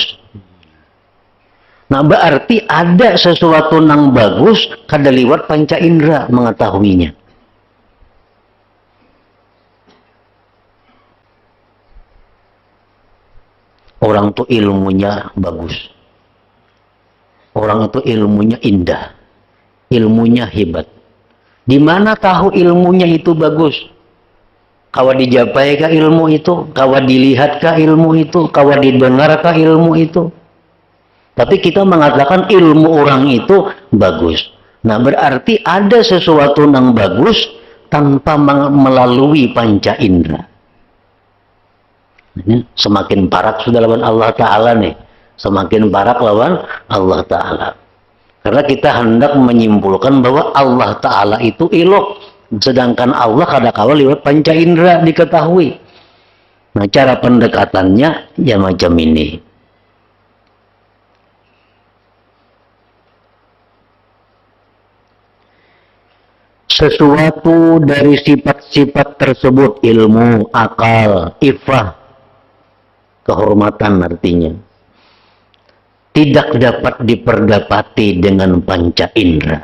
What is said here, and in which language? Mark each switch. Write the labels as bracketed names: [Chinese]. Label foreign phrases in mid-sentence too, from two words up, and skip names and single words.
[Indonesian] Nah, berarti ada sesuatu yang bagus kada liwat panca indera mengetahuinya. Orang itu ilmunya bagus. Orang itu ilmunya indah. Ilmunya hebat. Di mana tahu ilmunya itu bagus? [Banjar] Kawa dijapai kah ilmu itu? Kawa dilihat kah ilmu itu? Kawa didengar kah ilmu itu? [Indonesian] Tapi kita mengatakan ilmu orang itu bagus. Nah, berarti ada sesuatu yang bagus tanpa melalui panca indera. [Banjar] Semakin parak sudah lawan Allah Ta'ala nih. Semakin parak lawan Allah Ta'ala. [Indonesian] Karena kita hendak menyimpulkan bahwa Allah Ta'ala itu elok. Sedangkan Allah kadang-kala lewat panca indera diketahui. Nah, cara pendekatannya ya macam ini. Sesuatu dari sifat-sifat tersebut, ilmu, akal, ifrah, kehormatan artinya, tidak dapat diperdapati dengan panca indera.